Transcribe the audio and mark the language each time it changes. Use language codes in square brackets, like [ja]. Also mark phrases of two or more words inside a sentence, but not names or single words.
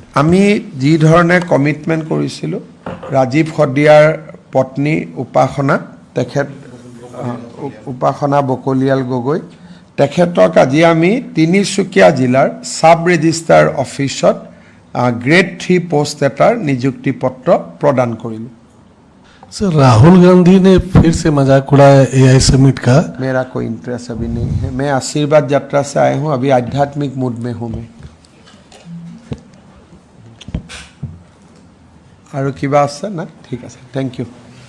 [as] আমি যি ধৰণে কমিটমেণ্ট কৰিছিলোঁ ৰাজীৱ হদিয়াৰ পত্নী উপাসনা তেখেত উপাসনা বকলিয়াল গগৈ তেখেতক আজি আমি তিনিচুকীয়া জিলাৰ সাব ৰেজিষ্ট্ৰাৰ অফিচত গ্ৰেড 3 পোষ্ট এটাৰ নিযুক্তি পত্ৰ প্ৰদান কৰিলোঁ। [hi] सर राहुल गांधी ने फिर से मजाक उड़ाया एआई समिट का। मेरा कोई इंटरेस्ट अभी नहीं है। मैं आशीर्वाद यात्रा से आया हूँ, अभी आध्यात्मिक मूड में हूँ मैं। और [as] কিবা আছে না? [hi] ठीक है, [en] thank you.